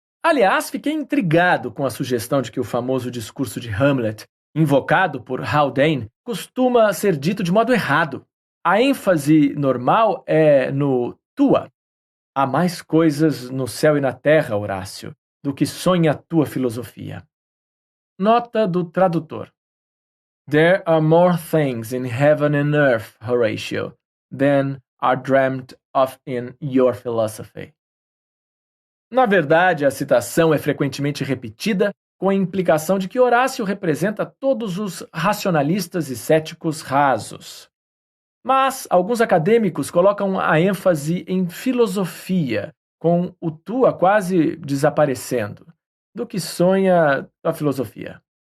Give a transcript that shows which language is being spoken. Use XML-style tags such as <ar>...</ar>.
<pt>Aliás, fiquei intrigado com a sugestão de que o famoso discurso de Hamlet, invocado por Haldane, costuma ser dito de modo errado. A ênfase normal é no tua. Há mais coisas no céu e na terra, Horácio, do que sonha a tua filosofia. Nota do tradutor.</pt> <en>There are more things in heaven and earth, Horatio, than are dreamt of in your philosophy.</en> <pt>Na verdade, a citação é frequentemente repetida com a implicação de que Horácio representa todos os racionalistas e céticos rasos. Mas alguns acadêmicos colocam a ênfase em filosofia, com o tua quase desaparecendo, do que sonha a filosofia.</pt>